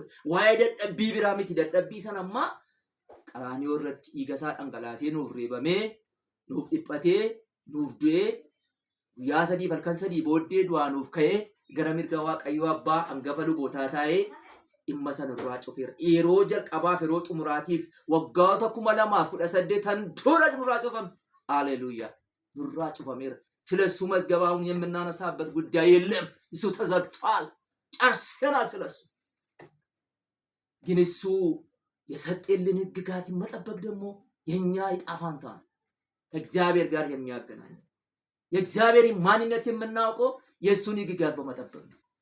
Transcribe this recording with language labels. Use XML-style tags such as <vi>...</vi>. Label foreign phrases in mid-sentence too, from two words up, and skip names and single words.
<om>Waa'ee dadhabbii biraa miti dadhabbii sana ammaa qaraaniyoo irratti dhiigasaa dhangalaasee nuuf reebamee nuuf dhiphatee nuuf du'ee guyyaa sadii halkan sadii booddee du'aa nuuf ka'ee gara mirga Waaqayyoo abbaa hangafa lubootaa taa'ee imma sana irraa cufeera. Yeroo jalqabaaf yeroo xumuraatiif waggaa 2018 dura nurraa cufame. ሃሌሉያ nurraa cufameera.</om> <am>ስለሱ መዝገባውን የምናነሳበት ጉዳይ የለም። እሱ ተዘግቷል። ጨርሰናል ስለሱ። ግን እሱ የሰጠልን ሕግጋትን መጠበቅ ደግሞ የኛ ዕጣ ፈንታ ነው። ከእግዚአብሔር ጋር የሚያገናኝ የእግዚአብሔርን ማንነት የምናውቀው የሱን ሕግጋት በመጠበቅ ነው።</am>